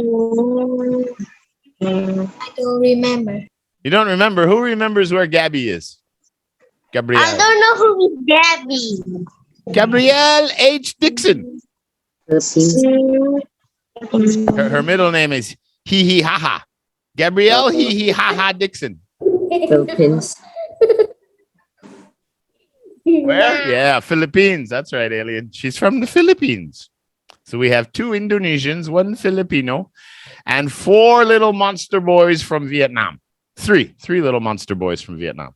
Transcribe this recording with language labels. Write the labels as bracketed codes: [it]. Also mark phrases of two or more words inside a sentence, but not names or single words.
[en] I don't remember. You don't remember? Who remembers where Gabby is? Gabrielle. I don't know who is Gabby. Gabrielle H. Dixon. Philippines. Her middle name is Hee Hee Ha Ha. Gabrielle Hee Hee Ha Ha Dixon. Philippines. Where? Yeah, Philippines. That's right, Alien. She's from the Philippines. So we have 2 Indonesians, 1 Filipino, and 4 little monster boys from Vietnam. 3 little monster boys from Vietnam.